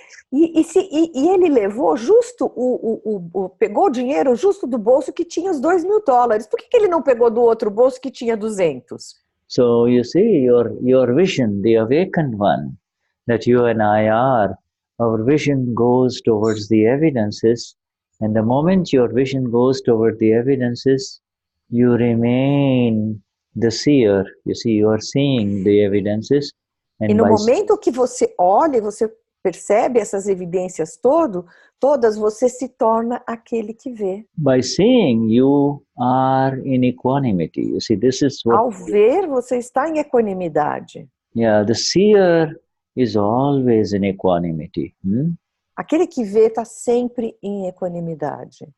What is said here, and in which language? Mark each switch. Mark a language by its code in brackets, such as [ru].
[pt] E ele levou justo, pegou o dinheiro justo do bolso que tinha os $2.000. Por que ele não pegou do outro bolso que tinha 200? [en] So you see, your vision, the awakened one, that you and I are, our vision goes towards the evidences, and the moment your vision goes toward the evidences, you remain the seer. You see, you are seeing the evidences, [pt] E [en] and [pt] no momento que você olha, você percebe essas evidências todas, você se torna aquele que vê. [en] by seeing, you are in equanimity. You see, this is what. [pt] Ao ver, você está em equanimidade. [en] Yeah, the seer is always in equanimity. [pt] Aquele que vê está sempre em equanimidade.